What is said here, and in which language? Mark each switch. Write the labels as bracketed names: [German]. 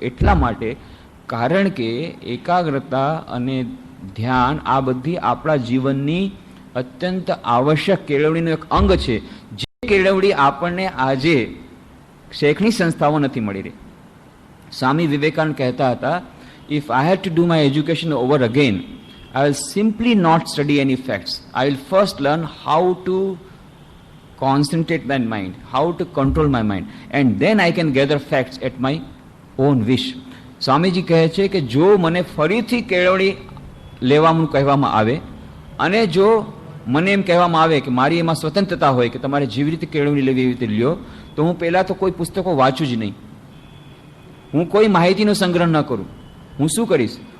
[Gujarati] એટલા માટે, કારણ કે એકાગ્રતા અને ધ્યાન આ બધી આપણા જીવનની અત્યંત આવશ્યક કેળવણીનું એક અંગ છે, જે કેળવણી આપણને આજે શૈક્ષણિક સંસ્થાઓ નથી મળી રહી. સ્વામી વિવેકાનંદ કહેતા હતા, [English] If I had to do my education over again, I will simply not study any facts. I will first learn how to concentrate my mind, how to control my mind, and then I can gather facts at my own wish. [Gujarati] Swamiji કહે છે કે જો મને ફરીથી કેળવણી લેવાનું કહેવામાં આવે, અને જો મને એમ કહેવામાં આવે કે મારી એમાં સ્વતંત્રતા હોય કે તમારે જેવી રીતે કેળવણી લેવી એવી રીતે લ્યો, તો હું પહેલાં તો કોઈ પુસ્તકો વાંચું જ નહીં, હું કોઈ માહિતીનો સંગ્રહ ન કરું. હું શું કરીશ?